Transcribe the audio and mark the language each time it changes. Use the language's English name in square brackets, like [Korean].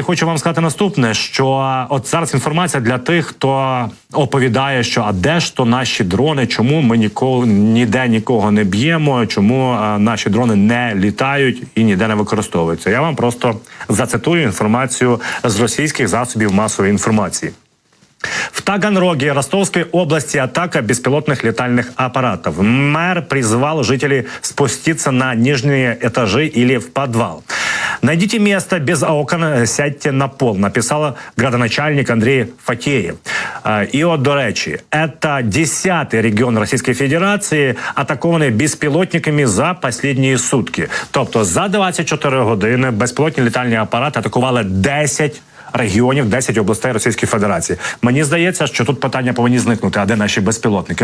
[Ukrainian] Хочу вам сказати наступне, що от зараз інформація для тих, хто оповідає, що а де ж то наші дрони, чому ми ніде нікого не б'ємо, чому наші дрони не літають і ніде не використовуються. Я вам просто зацитую інформацію з російських засобів масової інформації. [Russian] В Таганроге Ростовской области атака беспилотных летальных аппаратов. Мэр призвал жителей спуститься на нижние этажи или в подвал. «Найдите место без окон, сядьте на пол», написал градоначальник Андрей Фатеев. [Ukrainian] И от, до речі, это 10-й регион Російської Федерації, атакований безпілотниками за останні сутки. Тобто за 24 години безпілотні літальні апарати атакували 10 регіонів, 10 областей Російської Федерації. Мені здається, що тут питання повинні зникнути, а де наші безпілотники?